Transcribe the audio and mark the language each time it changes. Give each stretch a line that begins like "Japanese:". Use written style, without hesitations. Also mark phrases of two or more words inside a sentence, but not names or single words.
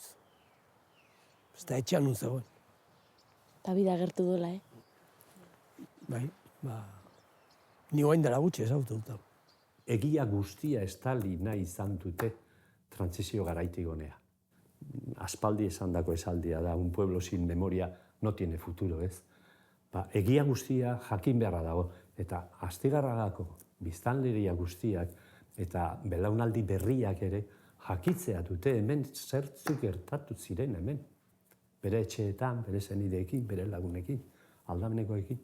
Basque: Ez da etxean nun zegoen. Eta bida gertu duela, Bai, ni oain dela gutxi ezagutu dut. Egia guztia estali nahi izan dute trantsizio garaitik honea. Aspaldi esandako esaldia da,
Spanish: un pueblo sin memoria no tiene futuro,
Basque: ez? Egia guztia jakin beharra dago, eta Astigarragako biztanleria guztiak eta belaunaldi berriak ere jakitzea dute hemen zertzuk gertatu ziren hemen. Bere etxeetan, bere senideekin, bere lagunekin, aldamenekoekin.